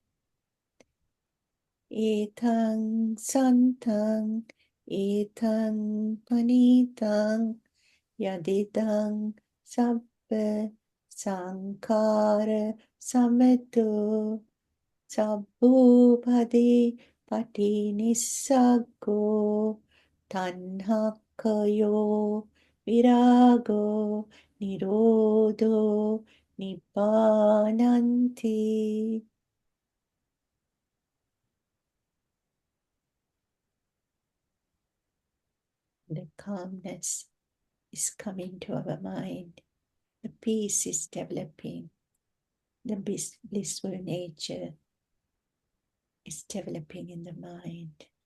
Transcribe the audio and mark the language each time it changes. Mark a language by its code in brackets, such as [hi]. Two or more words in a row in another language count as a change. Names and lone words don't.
[pi] Etang santang, etang panitang, yadidang sabba sankara sameto, sabbupadi pati nissago, tanhakayo virago, nirodho nibbananti. [en] The calmness is coming to our mind. The peace is developing. The blissful nature is developing in the mind.